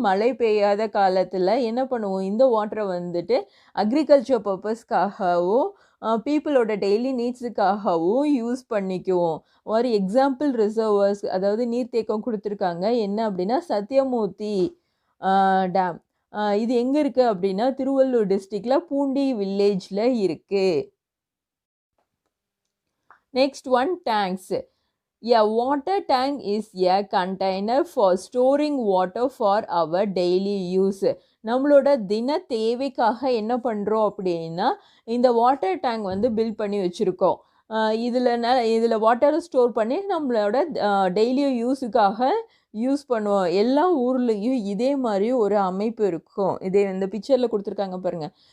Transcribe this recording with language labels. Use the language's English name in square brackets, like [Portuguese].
[Tamil] மழை பெய்யாத காலத்தில் என்ன பண்ணுவோம், இந்த வாட்டரை வந்துட்டு அக்ரிகல்ச்சர் பர்பஸ்க்காகவும் பீப்புளோட டெய்லி நீட்ஸுக்காகவும் யூஸ் பண்ணிக்குவோம். ஒரு எக்ஸாம்பிள் ரிசர்வர்ஸ், அதாவது நீர்த்தேக்கம் கொடுத்துருக்காங்க. என்ன அப்படின்னா சத்யமூர்த்தி டேம். இது எங்கே இருக்குது அப்படின்னா திருவள்ளூர் டிஸ்ட்ரிக்டில் பூண்டி வில்லேஜில் இருக்குது. [English] Next one, tanks. A water tank is a container for storing water for our daily use. [Tamil] நம்மளோட தின தேவைக்காக என்ன பண்ணுறோம் அப்படின்னா இந்த வாட்டர் டேங்க் வந்து பில்ட் பண்ணி வச்சுருக்கோம். இதில் வாட்டரை ஸ்டோர் பண்ணி நம்மளோட டெய்லி யூஸுக்காக யூஸ் பண்ணுவோம். எல்லா ஊர்லேயும் இதே மாதிரி ஒரு அமைப்பு இருக்கும். இந்த பிக்சரில் கொடுத்துருக்காங்க பாருங்கள்.